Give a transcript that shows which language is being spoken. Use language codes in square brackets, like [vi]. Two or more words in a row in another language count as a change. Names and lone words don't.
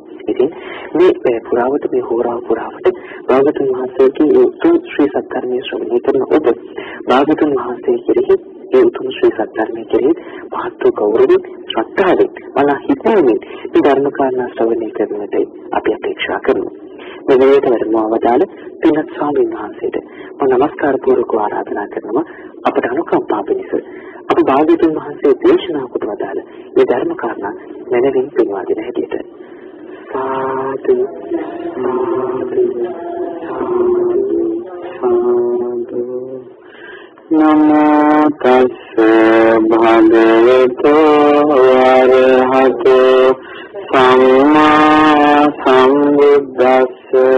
[si] ඉතින් මේ පුරාවට මේ හෝරාව පුරාවට භාගතුන් වහන්සේගේ උතුම් ශ්‍රී සත්‍යර්මයේ ශ්‍රවණය කරන ඔබ භාගතුන් වහන්සේ කෙරෙහි ඒ උතුම් ශ්‍රී සත්‍යර්මයේ කෙරෙහි මහත් ගෞරවයෙන් ශ්‍රද්ධාවෙන් මනා හිතෙමින් මේ ධර්ම කාරණා ශ්‍රවණය කරනට අපි අපේක්ෂා කරමු. මේ වෙලේට වැඩමවදාළ පින්වත් ස්වාමීන් වහන්සේට මම නමස්කාර පූර්වක ආරාධනා කරනවා අපට අනුකම්පා පිණිස අප භාගතුන් වහන්සේ දේශනා කොට වදාළ මේ ධර්ම කාරණා මනමින් පින්වා දෙන හැටියට සාදු සාදු සාදු [pi] නමෝ තස්ස භගවතු අරහතෝ සම්මා සම්බුද්දස්ස